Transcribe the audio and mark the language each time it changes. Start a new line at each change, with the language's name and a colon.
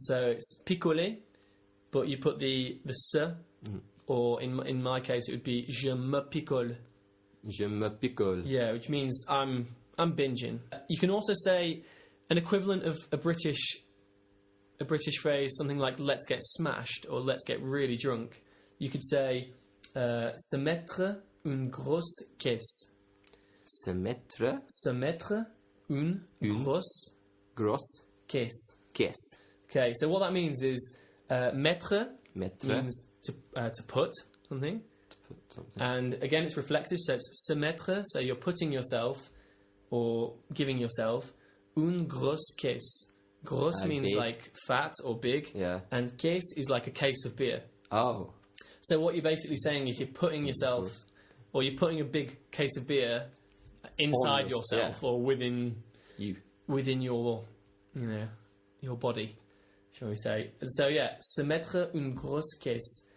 English: So it's picoler, but you put the se, or in my case it would be
French: je me picole. Je me picole.
English: Yeah, which means I'm binging. You can also say an equivalent of a British phrase, something like let's get smashed or let's get really drunk. You could say
French: Se mettre une grosse caisse. Se mettre Se mettre une grosse grosse caisse. caisse.
English: Okay, so what that means is mettre
French: Mettre.
English: means to put something. To put something. And again, it's reflexive, so it's
French: se mettre,
English: so you're putting yourself or giving yourself
French: une grosse caisse.
English: Grosse means big. like fat or big, Yeah. and caisse is like a case of beer. Oh. So what you're basically saying is you're putting yourself, or you're putting a big case of beer inside yourself or within You. your, your body, shall we say? And so yeah,
French: se mettre une grosse caisse.